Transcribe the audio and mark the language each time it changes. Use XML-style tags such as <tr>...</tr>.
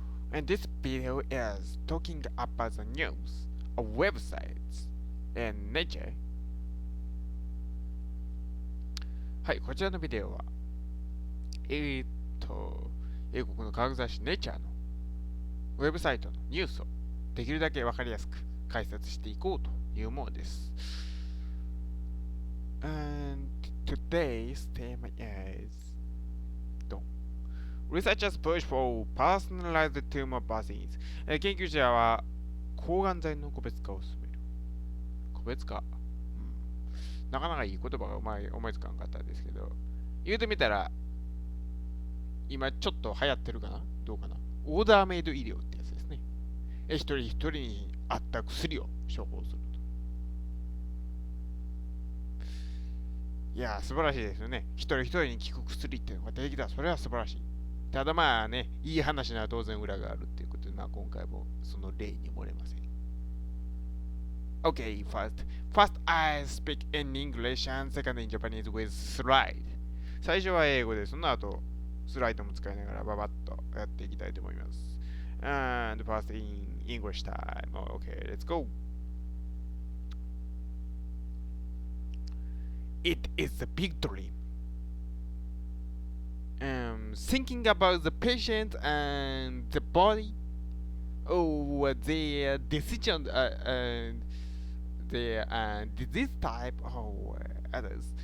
<en>And this video is talking about the news of websites and Nature.</en> <ja>はい、こちらのビデオは、英国の科学雑誌 Nature のウェブサイトのニュースをできるだけわかりやすく解説していこうというものです。</ja> <en>And today's theme is Researchers push for personalized tumor vaccines.</en> <ja>研究者は抗がん剤の個別化を進める。個別化、なかなかいい言葉が思いつかなかったですけど、言うてみたら、今ちょっと流行ってるかなどうかなオーダーメイド医療ってやつですね。一人一人に合った薬を処方すると。いやー、素晴らしいですよね。一人一人に効く薬っていうのが出てきたら、それは素晴らしい。ただまあね、いい話なら当然裏があるっていうことで、まあ今回もその例に漏れません。</ja> <en>Okay, first I speak in English and second in Japanese with slide.</en> <ja>最初は英語で、その後スライドも使いながらババッとやっていきたいと思います。</ja> <en>And first in English time. Okay, let's go. It is a big dream.Thinking about the patient and the body, or their decision and their disease type, or others.</en>